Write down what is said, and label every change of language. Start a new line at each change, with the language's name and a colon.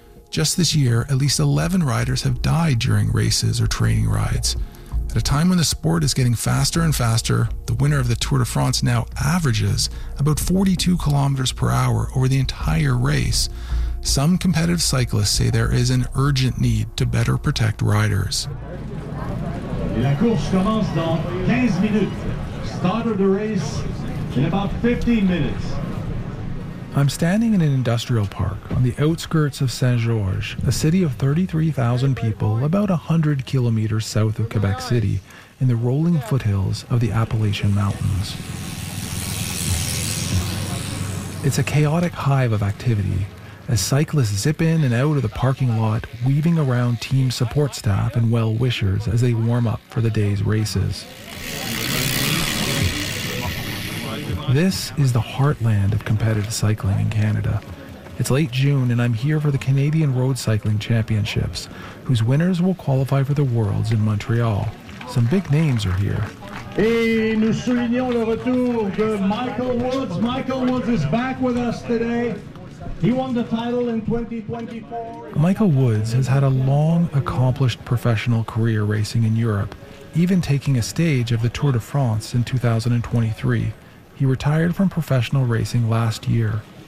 English: Just this year, at least 11 riders have died during races or training rides. At a time when the sport is getting faster and faster, the winner of the Tour de France now averages about 42 kilometers per hour over the entire race. Some competitive cyclists say there is an urgent need to better protect riders.
French: La course commence dans 15 minutes.
English: Start of the race in about 15 minutes. I'm standing in an industrial park on the outskirts of Saint-Georges, a city of 33,000 people about 100 kilometers south of Quebec City in the rolling foothills of the Appalachian Mountains. It's a chaotic hive of activity as cyclists zip in and out of the parking lot, weaving around team support staff and well-wishers as they warm up for the day's races. This is the heartland of competitive cycling in Canada. It's late June and I'm here for the Canadian Road Cycling Championships, whose winners will qualify for the Worlds in Montreal. Some big names are here.
French: Et nous soulignons le retour de Michael Woods.
English: Michael Woods is back with us today. He won the title in 2024. Michael Woods has had a long, accomplished professional career racing in Europe, even taking a stage of the Tour de France in 2023. He retired from professional racing last year.